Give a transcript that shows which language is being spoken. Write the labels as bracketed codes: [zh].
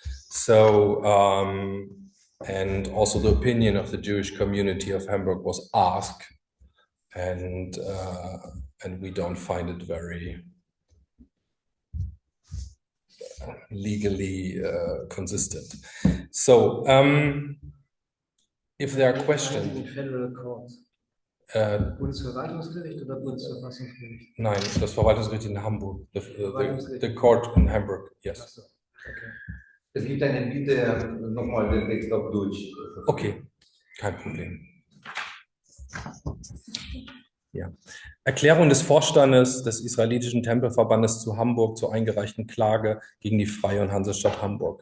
[en] So, and also the opinion of the Jewish community of Hamburg was asked, and we don't find it very legally consistent. So, if there are questions. Federal Court. [de] Bundesverwaltungsgericht oder Bundesverfassungsgericht? Nein, das Verwaltungsgericht in Hamburg. [en] The court in Hamburg, yes. [de] Ach so, okay. Es gibt eine Bitte, nochmal den Text auf Deutsch. Okay, kein Problem. Ja. Erklärung des Vorstandes des Israelitischen Tempelverbandes zu Hamburg zur eingereichten Klage gegen die Freie und Hansestadt Hamburg.